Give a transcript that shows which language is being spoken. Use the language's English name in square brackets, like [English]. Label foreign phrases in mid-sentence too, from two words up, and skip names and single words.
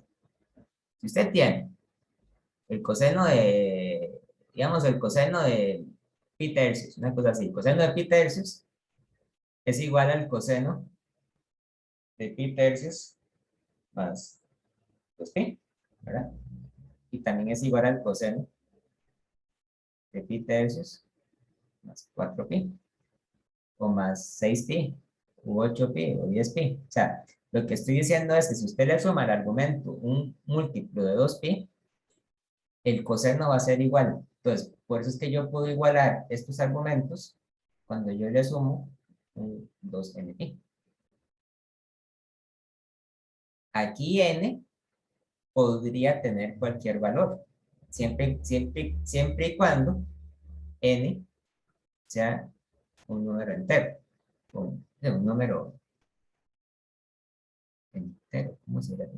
[Spanish] Si usted tiene el coseno de, digamos, el coseno de pi tercios, una cosa así, el coseno de pi tercios es igual al coseno de pi tercios más 2pi, ¿verdad? Y también es igual al coseno de pi tercios más 4pi, o más 6pi, u 8pi, o 10pi. O sea, lo que estoy diciendo es que si usted le suma al argumento un múltiplo de 2pi, el coseno va a ser igual. Entonces, por eso es que yo puedo igualar estos argumentos cuando yo le sumo un 2npi. Aquí n podría tener cualquier valor, siempre y cuando n sea un número entero, un número entero, ¿cómo se llama?